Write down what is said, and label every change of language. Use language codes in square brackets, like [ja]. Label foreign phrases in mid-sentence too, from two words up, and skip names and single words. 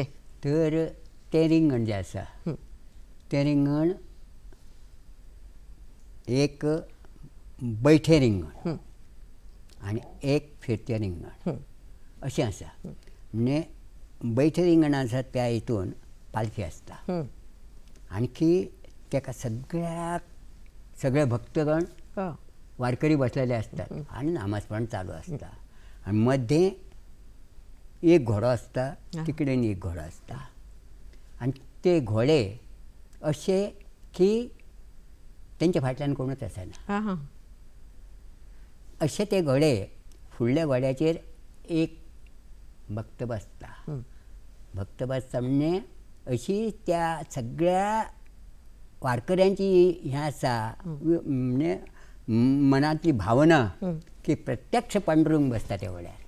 [kok] तर तें रिंगण जें आसा तें रिंगण एक बैठें रिंगण आनी एक फिरतें रिंगण अशें आसा. म्हणजे बैठें रिंगण आसा त्या हितून पालखी आसता आणखी ताका [mr] सगळे भक्तगण वारकरी बसलेले असतात आणि नामस्मरण चालू असता. आणि मध्ये एक घोडो असता, तिकडेन एक घोडो असता. [kok] आणि ते घोडे असे की तेंच्या फाटल्यान कोणूच आसना. असे ते घोडे फुडल्या घोड्याचेर एक भक्त बसता. भक्त बसता म्हणजे अशी त्या सगळ्या वारकऱ्यांची हें आसा म्हणजे मनांतली भावना की प्रत्यक्ष पांडुरंग बसता त्या घोड्यार.